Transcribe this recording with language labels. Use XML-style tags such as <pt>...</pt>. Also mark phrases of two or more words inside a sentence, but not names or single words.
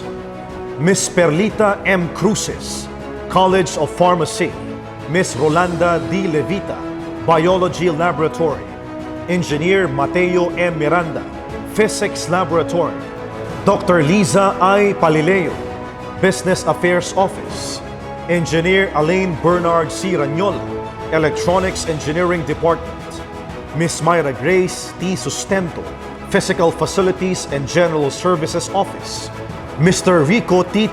<en>Miss Perlita M. Cruces, College of Pharmacy. Miss Rolanda D. Levita, Biology Laboratory. Engineer Mateo M. Miranda, Physics Laboratory. Dr. Liza I. Palileo, Business Affairs Office. Engineer Alain Bernard C. Ranyola, Electronics Engineering Department. Miss Myra Grace T. Sustento, Physical Facilities and General Services Office. Mr. Rico T.</en>